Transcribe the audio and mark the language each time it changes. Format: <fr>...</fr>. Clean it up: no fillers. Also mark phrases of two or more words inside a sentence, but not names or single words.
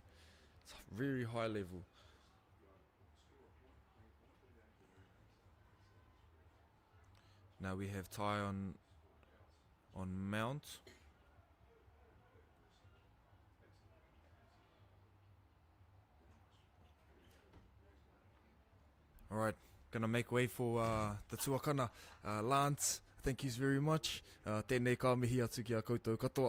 <en>It's very high level. Now we have Ty on mount. Alright, gonna make way for the tuakana. Lance, thank you very much.</en> <mi>Tēnei ka mihi atu ki a koutou katoa.</mi>